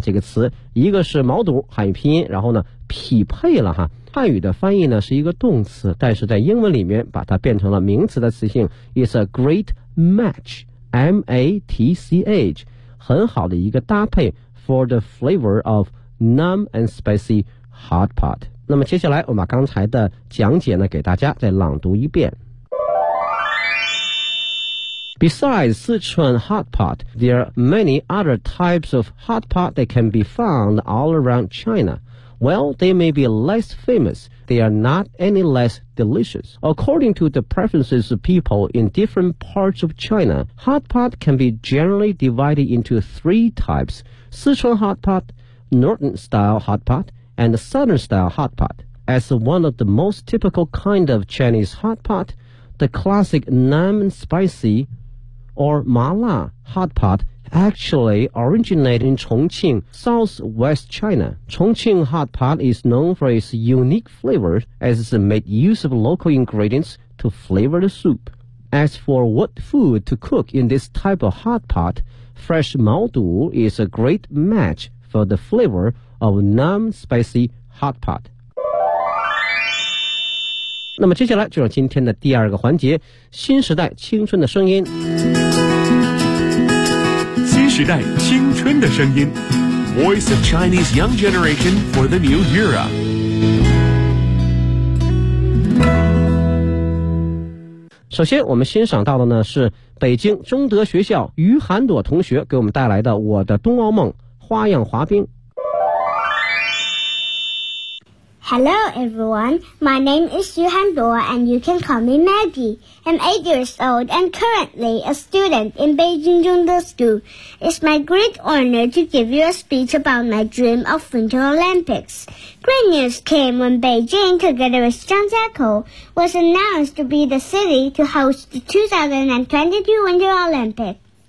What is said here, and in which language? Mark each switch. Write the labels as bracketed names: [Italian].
[Chinese] 这个词一个是毛肚汉语拼音，然后呢匹配了哈，汉语的翻译呢是一个动词，但是在英文里面把它变成了名词的词性 [English] is a great match M-A-T-C-H [Chinese] 很好的一个搭配 [English] for the flavor of numb and spicy hot pot。 [Chinese] 那么接下来我把刚才的讲解呢给大家再朗读一遍。 [English] Besides Sichuan hot pot, there are many other types of hot pot that can be found all around China. While they may be less famous, they are not any less delicious. According to the preferences of people in different parts of China, hot pot can be generally divided into three types, Sichuan hot pot, Northern style hot pot, and Southern style hot pot. As one of the most typical kind of Chinese hot pot, the classic numb and spicy,or 麻辣 hot pot actually originated in Chongqing, Southwest China. Chongqing hot pot is known for its unique flavor as it made use of local ingredients to flavor the soup. As for what food to cook in this type of hot pot, fresh 毛肚 is a great match for the flavor of numb spicy hot pot. [Chinese] 那么接下来就是今天的第二个环节，新时代青春的声音。时代青春的声音 [English] Voice of Chinese Young Generation for the New Era。 [Chinese] 首先我们欣赏到的呢是北京中德学校于涵朵同学给我们带来的我的冬奥梦花样滑冰。 [English] Hello, everyone. My name is Yuhan Duo, and you can call me Maggie. I'm 8 years old and currently a student in Beijing Zhongde School. It's my great honor to give you a speech about my dream of Winter Olympics. Great news came when Beijing, together with Zhangjiakou, was announced to be the city to host the 2022 Winter Olympics.